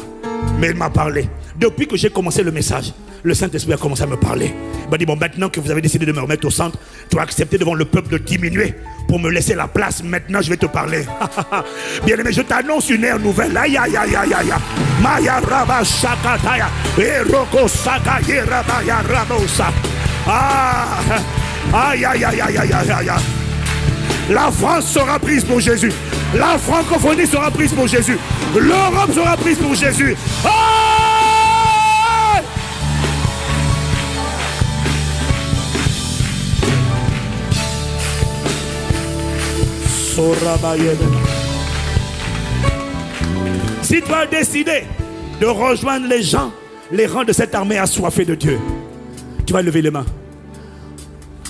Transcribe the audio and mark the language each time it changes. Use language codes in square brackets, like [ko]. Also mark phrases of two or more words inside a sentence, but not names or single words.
[fr] Mais il m'a parlé. Depuis que j'ai commencé le message, le Saint-Esprit a commencé à me parler. Il m'a dit, bon, maintenant que vous avez décidé de me remettre au centre, tu as accepté devant le peuple de diminuer pour me laisser la place. Maintenant, je vais te parler. Bien-aimé, je t'annonce une ère nouvelle. Aïe, aïe, aïe, aïe, aïe. Maya raba shakataya. Eroko sakaye rabaya rabosa. Ah, aïe, aïe, aïe, aïe, aïe, aïe, aïe. La France sera prise pour Jésus. La francophonie sera prise pour Jésus. L'Europe sera prise pour Jésus. Ah! Si tu as décidé de rejoindre les gens, les rangs de cette armée assoiffée de Dieu, tu vas lever les mains.